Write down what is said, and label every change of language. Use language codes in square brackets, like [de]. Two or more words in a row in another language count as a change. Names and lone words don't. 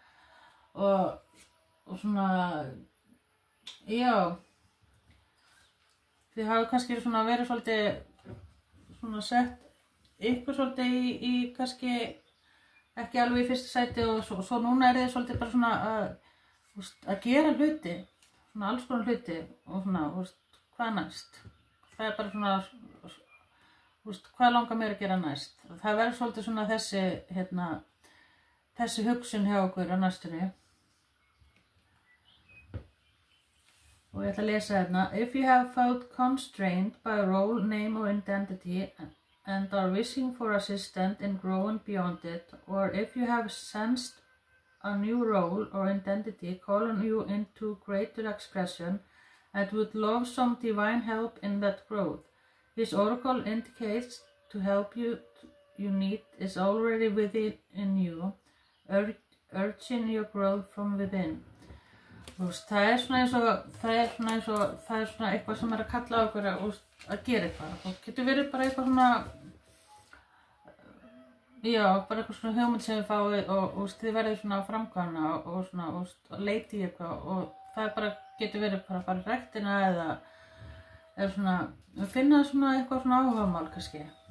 [is] og svona já þið hafa kannski svona verið svolítið svona sett ykkur svolítið í kannski ekki alveg í fyrsta sæti og svo núna er þið svolítið bara svona að gera hluti, svona alls konar hluti og svona, hvað næst? Það er bara svona, hvað langar mér að gera næst? Það verður svolítið svona þessi hugsun hjá okkur á næstunni. Og ég ætla að lesa hérna. [en] If you have felt constrained by a role, name or identity and are wishing for assistance in growing beyond it, or if you have sensed a new role or identity calling you into greater expression and would love some divine help in that growth. This oracle indicates to help you need is already within you, urging your growth from within. [is] Það er svona eitthvað sem er að kalla á okkur að gera eitthvað. Það getur verið bara eitthvað svona, já, bara eitthvað svona hugmynd sem við fáið og þið verðið svona að framkvæmna og svona að leita í eitthvað og það bara getur verið bara að fara í ræktina eða svona, finna svona eitthvað svona áhugamál kannski.